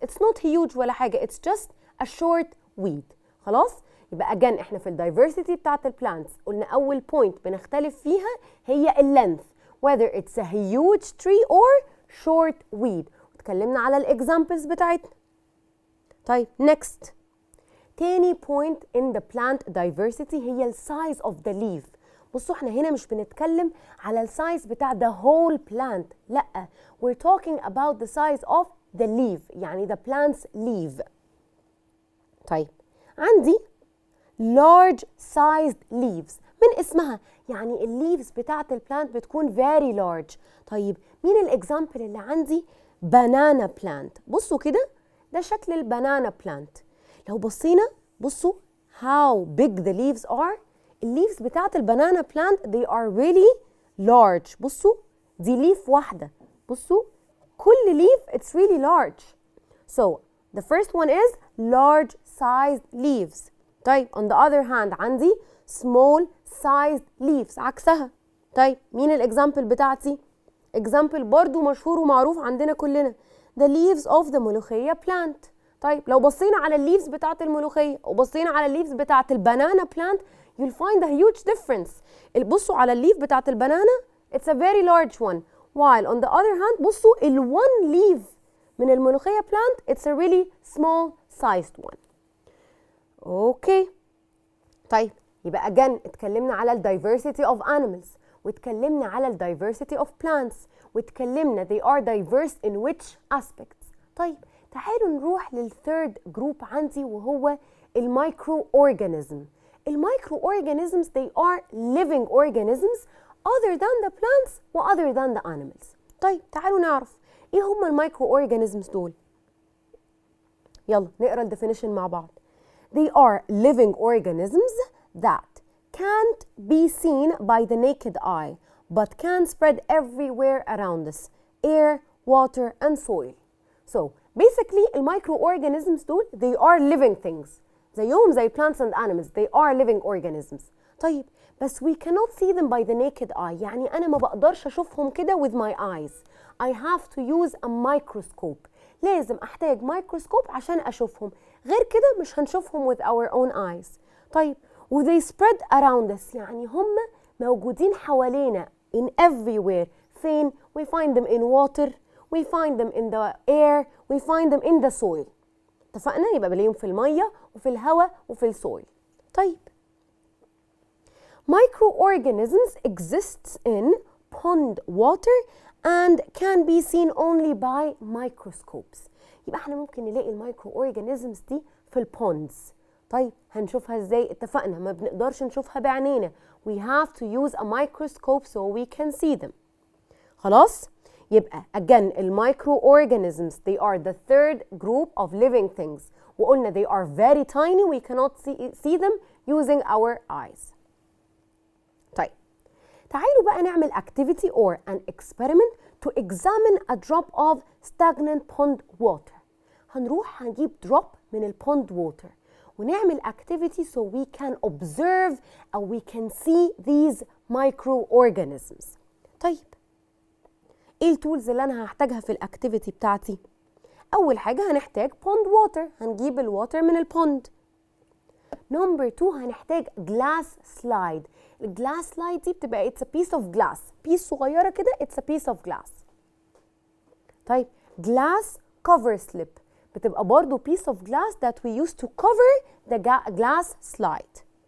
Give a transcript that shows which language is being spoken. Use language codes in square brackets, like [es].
[en] It's not huge ولا حاجة. It's just a short weed. [ar] خلاص؟ يبقى again احنا في الدايفرسيتي بتاعت البلانتس قلنا أول point بنختلف فيها هي length. [en] Whether it's a huge tree or short weed. [ar] اتكلمنا على الاكزامبلز بتاعتنا. طيب next. [en] تاني point in the plant diversity هي ال size of the leaf. [ar] بصوا احنا هنا مش بنتكلم على السايز بتاع the whole plant. لأ. [en] We're talking about the size of the leaf. يعني the plant's leaf. طيب عندي large sized leaves. [ar] من اسمها يعني الليفز بتاعت البلانت بتكون very large. طيب مين الاكزامبل اللي عندي؟ banana plant. بصوا كده ده شكل البنانا plant. [en] لو بصينا بصوا how big the leaves are. الليفز بتاعت البنانا plant they are really large. [ar] بصوا دي ليف واحدة. [en] بصوا كل leaf it's really large. So the first one is large sized leaves. طيب on the other hand عندي small sized leaves عكسها. [ar] طيب مين الاكزامبل بتاعتي؟ example برضو مشهور ومعروف عندنا كلنا the leaves of the ملوخية plant. طيب لو بصينا على الليفز بتاعت الملوخية وبصينا على الليفز بتاعت البنانا plant you'll find a huge difference. [en] بصوا على الليف بتاعت البنانا it's a very large one while on the other hand بصوا one leaf من الملوخية plant it's a really small sized one. Okay طيب يبقى again اتكلمنا على ال diversity of animals واتكلمنا على ال diversity of plants واتكلمنا they are diverse in which aspects. [ar] طيب تعالوا نروح للثيرد جروب عندي وهو المايكرو اورجانيزم. [en] المايكرو organisms they are living organisms other than the plants و other than the animals. [ar] طيب تعالوا نعرف ايه هم المايكرو organisms دول. يلا نقرا الديفينيشن مع بعض. [en] They are living organisms that can't be seen by the naked eye but can spread everywhere around us, air, water and soil. So basically المايكرو organisms دول they are living things. زيهم زي plants and animals they are living organisms. طيب بس we cannot see them by the naked eye. [ar] يعني أنا ما بقدرش أشوفهم كده with my eyes. [en] I have to use a microscope. [ar] لازم أحتاج مايكروسكوب عشان أشوفهم. غير كده مش هنشوفهم with our own eyes. طيب و they spread around us يعني هم موجودين حوالينا in everywhere. [en] فين؟ we find them in water, we find them in the air, we find them in the soil. [ar] اتفقنا؟ يبقى بلاقيهم في المية وفي الهواء وفي السويل. [en] طيب microorganisms exists in pond water and can be seen only by microscopes. [ar] يبقى احنا ممكن نلاقي المايكرو دي في البوندز. طيب هنشوفها ازاي؟ اتفقنا ما بنقدرش نشوفها بعينينا. [en] We have to use a microscope so we can see them. خلاص؟ يبقى again المايكرو they are the third group of living things. وقلنا they are very tiny, we cannot see them using our eyes. [ar] طيب تعالوا بقى نعمل activity or an experiment [en] to examine a drop of stagnant pond water. هنروح هنجيب drop من البوند water ونعمل activity so we can observe أو we can see these microorganisms. [ar] طيب ايه التولز اللي انا هحتاجها في الاكتيفيتي بتاعتي؟ اول حاجه هنحتاج pond water، هنجيب الواتر من البوند. نمبر 2 هنحتاج جلاس سلايد. [en] الجلاس سلايد دي بتبقى it's a piece of glass، piece صغيره كده it's a piece of glass. طيب glass cover slip بتبقى برضو piece of glass that we use to cover the glass slide.